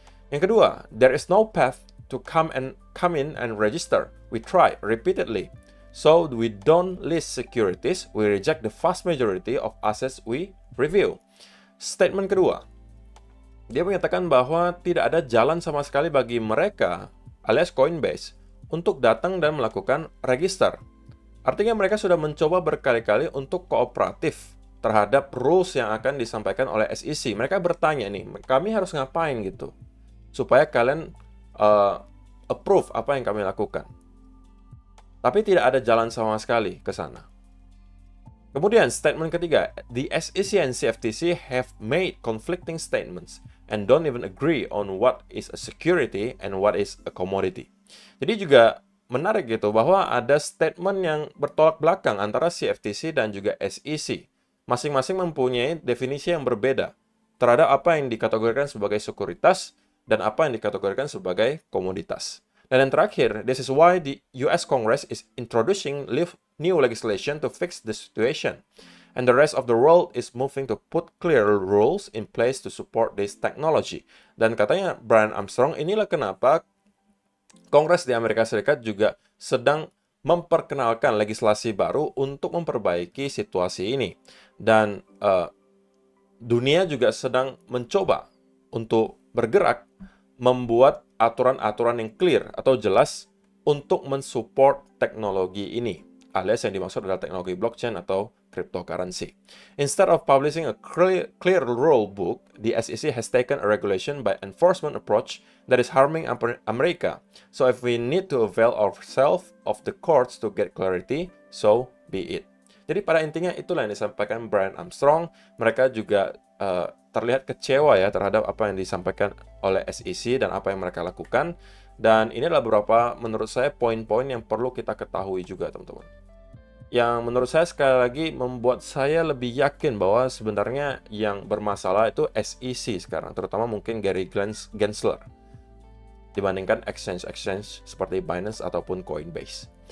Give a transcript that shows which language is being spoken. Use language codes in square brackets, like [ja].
[id] Yang kedua, [en] there is no path to come in and register. We try repeatedly. So we don't list securities, we reject the vast majority of assets we review. [id] Statement kedua, dia menyatakan bahwa tidak ada jalan sama sekali bagi mereka alias Coinbase untuk datang dan melakukan register. Artinya mereka sudah mencoba berkali-kali untuk kooperatif terhadap rules yang akan disampaikan oleh SEC. Mereka bertanya nih, kami harus ngapain gitu supaya kalian approve apa yang kami lakukan. Tapi tidak ada jalan sama sekali ke sana. Kemudian statement ketiga, [en] the SEC and CFTC have made conflicting statements and don't even agree on what is a security and what is a commodity. [id] Jadi juga menarik gitu bahwa ada statement yang bertolak belakang antara CFTC dan juga SEC. Masing-masing mempunyai definisi yang berbeda terhadap apa yang dikategorikan sebagai sekuritas dan apa yang dikategorikan sebagai komoditas. Dan yang terakhir, [en] this is why the US Congress is introducing new legislation to fix the situation. And the rest of the world is moving to put clear rules in place to support this technology. [id] Dan katanya Brian Armstrong, inilah kenapa Kongres di Amerika Serikat juga sedang memperkenalkan legislasi baru untuk memperbaiki situasi ini. Dan dunia juga sedang mencoba untuk bergerak membuat aturan-aturan yang clear atau jelas untuk mensupport teknologi ini, alias yang dimaksud adalah teknologi blockchain atau cryptocurrency. [en] Instead of publishing a clear rule book, the SEC has taken a regulation by enforcement approach that is harming America. So if we need to avail ourselves of the courts to get clarity, so be it. [id] Jadi pada intinya itulah yang disampaikan Brian Armstrong. Mereka juga terlihat kecewa ya terhadap apa yang disampaikan oleh SEC dan apa yang mereka lakukan. Dan ini adalah beberapa menurut saya poin-poin yang perlu kita ketahui juga teman-teman. Yang menurut saya sekali lagi membuat saya lebih yakin bahwa sebenarnya yang bermasalah itu SEC sekarang, terutama mungkin Gary Gensler dibandingkan exchange-exchange seperti Binance ataupun Coinbase.